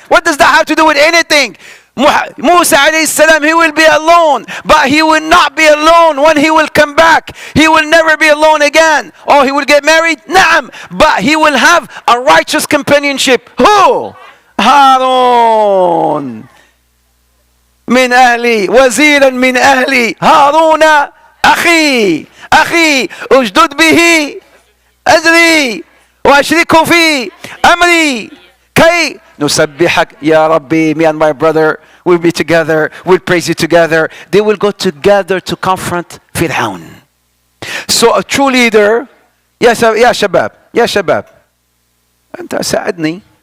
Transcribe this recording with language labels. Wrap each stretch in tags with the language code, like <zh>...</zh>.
<en>What does that have to do with anything? Musa alayhi salam, he will be alone, but he will not be alone when he will come back. He will never be alone again. Or he will get married? Naam. But he will have a righteous companionship. Who? Harun.</en> <ar>من أهلي وزيرا من أهلي هارون أخي أشدد به أزري وأشركه في أمري كي نسبحك يا ربي.</ar> <en>Me and my brother will be together, we'll praise you together. They will go together to confront Fir'aun. So a true leader,</en> <ar>يا شباب أنت ساعدني.</ar>